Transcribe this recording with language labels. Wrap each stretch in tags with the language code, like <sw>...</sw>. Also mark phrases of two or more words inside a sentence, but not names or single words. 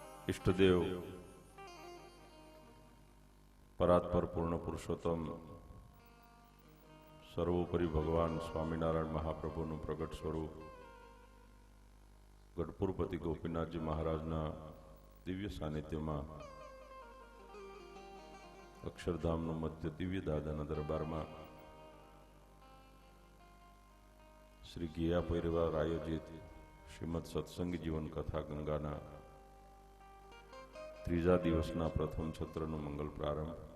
<gu>ઇષ્ટદેવ પરાત્પર પૂર્ણ પુરુષોત્તમ સર્વોપરિ ભગવાન સ્વામીનારાયણ મહાપ્રભુનું પ્રગટ સ્વરૂપ ગઢપુરપતિ ગોપીનાથજી મહારાજના દિવ્ય સાનિધ્યમાં અક્ષરધામનું મધ્ય દિવ્ય દાદાના દરબારમાં શ્રી ગિયા પરિવાર આયોજિત શ્રીમદ સત્સંગ જીવન કથા ગંગાના ત્રીજા દિવસના પ્રથમ સત્રનું મંગલ પ્રારંભ.</gu>